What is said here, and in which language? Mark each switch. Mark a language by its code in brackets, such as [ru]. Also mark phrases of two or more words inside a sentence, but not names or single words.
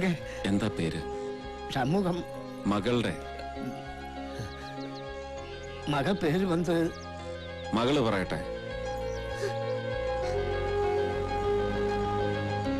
[ml] എന്താ പേര്? [ta] சமூகம். [ml] മകളുടെ [ta] மக பேர் வந்து [ml] മകള് പറയട്ടെ.